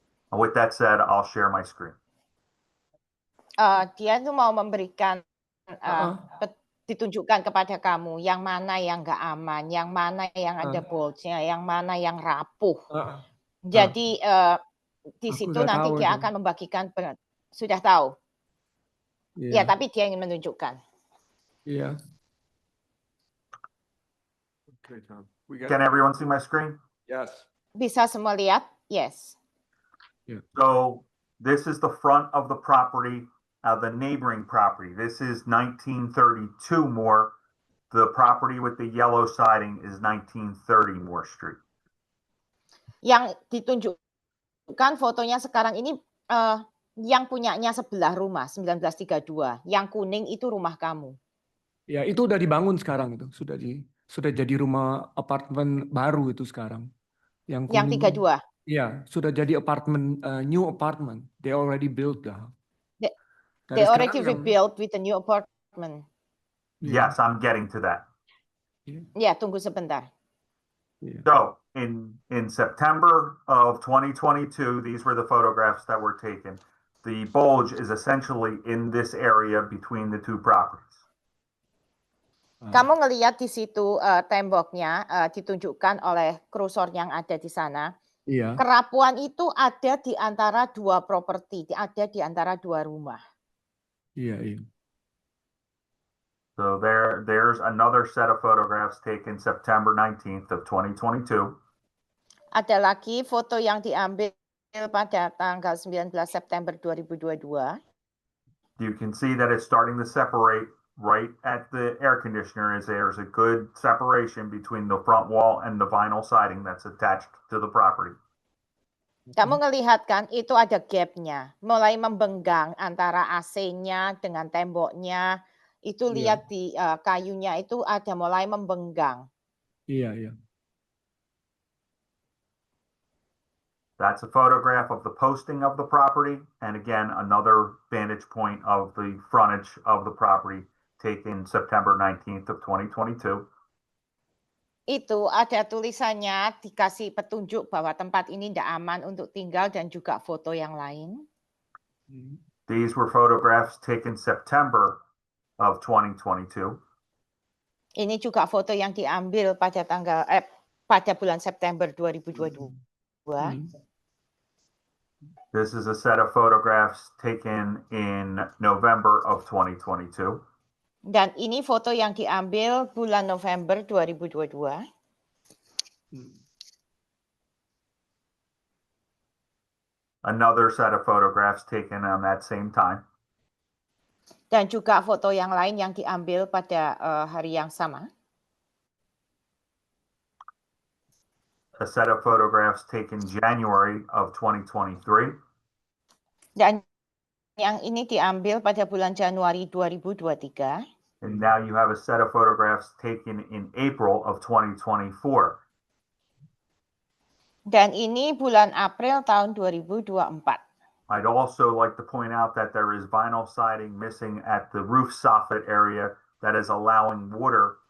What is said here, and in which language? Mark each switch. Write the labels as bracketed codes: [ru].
[en] And with that said, I'll share my screen. [id] Dia tuh mau memberikan ditunjukkan kepada kamu yang mana yang nggak aman, yang mana yang ada bulge-nya, yang mana yang rapuh. Jadi di situ nanti dia akan membagikan, sudah tahu. Ya, tapi dia ingin menunjukkan. Iya. [en] Okay, Tom. Can everyone see my screen? Yes. [id] Bisa semua lihat? [en] Yes. So this is the front of the property. The neighboring property. This is 1932 Moore. The property with the yellow siding is 1930 Moore Street. [id] Yang ditunjukkan fotonya sekarang ini yang punyanya sebelah rumah 1932. Yang kuning itu rumah kamu. Ya, itu udah dibangun sekarang itu. Sudah jadi rumah apartemen baru itu sekarang. Yang 32. Iya, sudah jadi apartemen, [en] new apartment. They already built the. They already rebuilt with a new apartment. Yes, I'm getting to that. [id] Ya, tunggu sebentar. [en] So in September of 2022, these were the photographs that were taken. The bulge is essentially in this area between the two properties. [id] Kamu ngelihat di situ temboknya ditunjukkan oleh kursor yang ada di sana. Iya. Kerapuan itu ada di antara dua properti, ada di antara dua rumah. Iya. [en] So there's another set of photographs taken September 19th of 2022. [id] Ada lagi foto yang diambil pada tanggal 19 September 2022. [en] You can see that it's starting to separate right at the air conditioner, as there's a good separation between the front wall and the vinyl siding that's attached to the property. [id] Kamu ngelihat kan itu ada gapnya, mulai membenggang antara AC-nya dengan temboknya. Itu lihat di kayunya itu ada mulai membenggang. Iya. [en] That's a photograph of the posting of the property, and again another vantage point of the frontage of the property taken September 19th of 2022. [id] Itu ada tulisannya, dikasih petunjuk bahwa tempat ini tidak aman untuk tinggal dan juga foto yang lain. [en] These were photographs taken September of 2022. [id] Ini juga foto yang diambil pada pada bulan September 2022. [en] This is a set of photographs taken in November of 2022. [id] Dan ini foto yang diambil bulan November 2022. [en] Another set of photographs taken on that same time. [id] Dan juga foto yang lain yang diambil pada hari yang sama. [en] A set of photographs taken January of 2023. [id] Dan yang ini diambil pada bulan Januari 2023. [en] And now you have a set of photographs taken in April of 2024. [id] Dan ini bulan April tahun 2024. [en] I'd also like to point out that there is vinyl siding missing at the roof soffit area that is allowing water